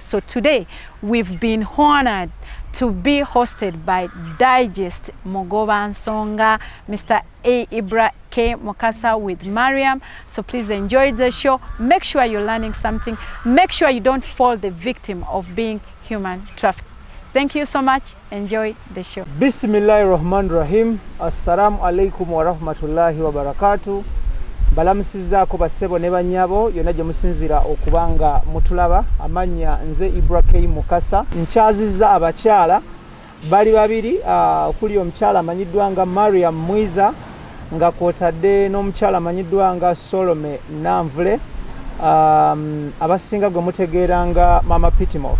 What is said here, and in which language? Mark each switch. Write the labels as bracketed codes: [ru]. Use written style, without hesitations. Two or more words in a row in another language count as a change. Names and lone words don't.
[en] So today we've been honored to be hosted by Digest Mogoba Nsonga, Mr. A. Ibra K. Mukasa with Mariam. So please enjoy the show. Make sure you're learning something. Make sure you don't fall the victim of being human trafficked. Thank you so much. Enjoy the show. [ar] بسم الله الرحمن الرحيم السلام عليكم ورحمة الله وبركاته. [lg] Balamusizaako bassebo ne bannyabo yonna gye musinzira okubanga mutulaba. Amanya nze Ibra K. Mukasa. Nkyazizza abakyala bali babiri, okuli omukyala amanyiddwa nga Mariam Mwiza nga kwotadde n'omukyala amanyiddwa nga Solomon Namvule, abasinga gwe mutegeera nga Mama Pitmov.